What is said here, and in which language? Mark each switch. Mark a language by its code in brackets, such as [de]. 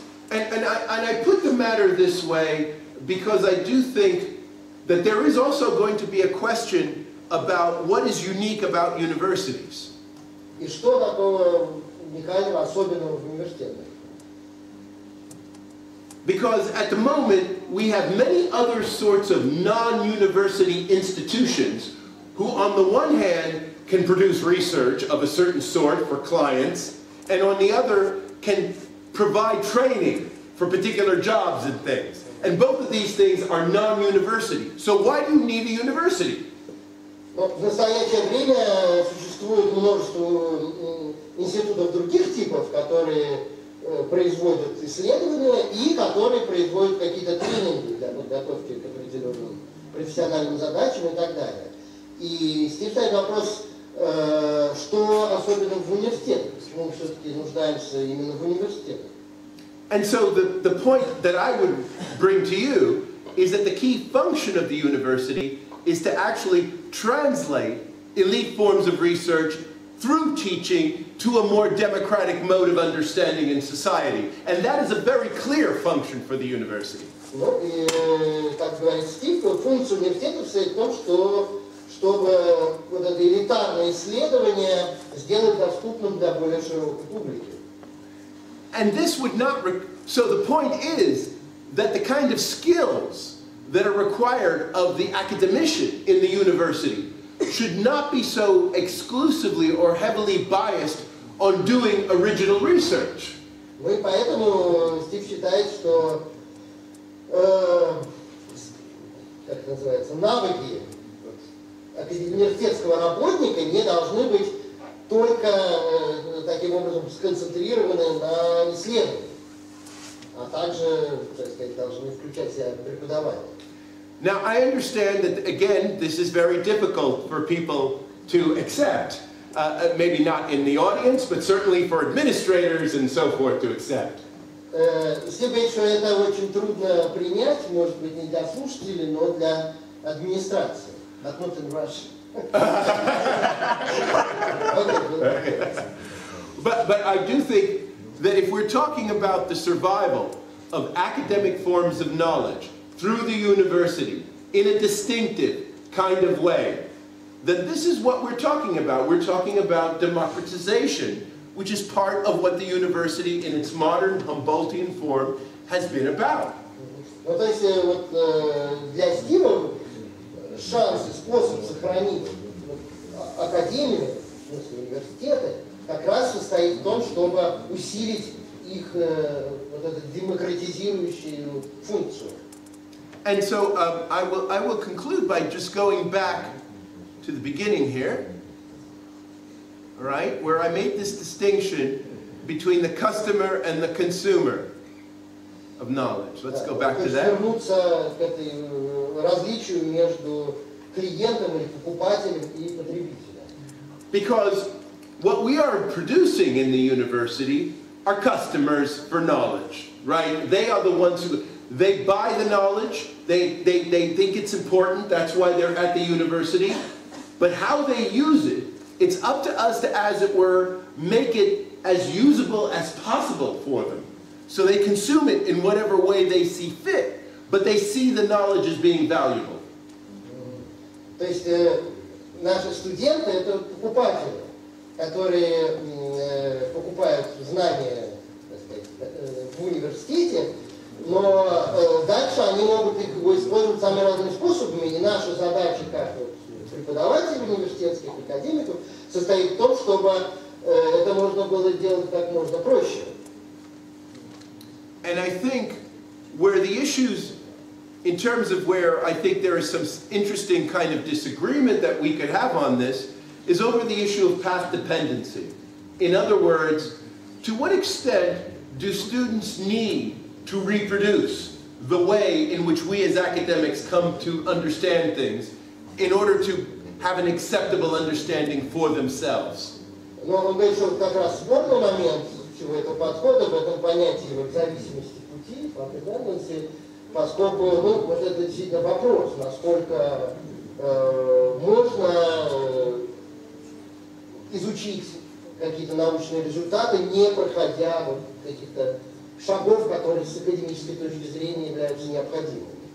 [en] And I put the matter this way because I do think that there is also going to be a question about what is unique about universities. [ru] И что такого уникального, особенного в университетах? [en] Because at the moment, we have many other sorts of non-university institutions who, on the one hand, can produce research of a certain sort for clients, and on the other, can provide training for particular jobs and things. And both of these things are non-university. So why do you need a university? [ru] В настоящее время существует множество институтов других типов, которые производят исследования и которые производят какие-то тренинги для подготовки к определенным профессиональным задачам и так далее. И Стив ставит вопрос, что особенно в университетах, почему мы все-таки нуждаемся именно в университетах. [en] And so the point that I would bring to you is that the key function of the university is to actually translate elite forms of research through teaching to a more democratic mode of understanding in society. And that is a very clear function for the university. [ru] Ну и, как говорит Стив, функция университета состоит в том, чтобы вот это элитарное исследование сделать доступным для более широкой публики. [en] And this would not, so the point is that the kind of skills that are required of the academician in the university should not be so exclusively or heavily biased on doing original research. [ru] Ну и поэтому Стив считает, что как это называется, навыки университетского работника не должны быть только таким образом сконцентрированы на исследовании, а также, так сказать, должны включать в себя преподавание. [en] Now, I understand that, again, this is very difficult for people to accept. Maybe not in the audience, but certainly for administrators and so forth to accept. [ru] Если говорить, что это очень трудно принять, может быть, не для слушателей, но для администрации. [en] But not in Russia. But I do think that if we're talking about the survival of academic forms of knowledge through the university in a distinctive kind of way, then this is what we're talking about. We're talking about democratization, which is part of what the university in its modern Humboldtian form has been about. [ru] Ну, то есть вот для Стива шанс и способ сохранить академию, в смысле университеты, как раз состоит в том, чтобы усилить их вот эту демократизирующую функцию. [en] And so I will conclude by just going back to the beginning here, all right, where I made this distinction between the customer and the consumer of knowledge. Let's go back to that. [ru] Вернуться к этой различию между клиентом или покупателем и потребителем. [en] Because what we are producing in the university are customers for knowledge, right? They are the ones who, they buy the knowledge, they think it's important, that's why they're at the university. But how they use it, it's up to us to, as it were, make it as usable as possible for them. So they consume it in whatever way they see fit, but they see the knowledge as being valuable. [ru] То есть наши студенты — это покупатели, которые покупают знания, так сказать, в университете, но дальше они могут их использовать самыми разными способами, и наша задача как преподавателей университетских, академиков, состоит в том, чтобы это можно было делать как можно проще. [en] And I think where the issues, in terms of where I think there is some interesting kind of disagreement that we could have on this, is over the issue of path dependency. In other words, to what extent do students need to reproduce the way in which we as academics come to understand things in order to have an acceptable understanding for themselves? [ru] Но он говорит, что как раз спорный момент всего этого подхода в этом понятии вот, зависимости пути, поскольку ну, вот это действительно вопрос, насколько можно изучить какие-то научные результаты, не проходя вот каких-то шагов, которые с академической точки зрения являются необходимыми.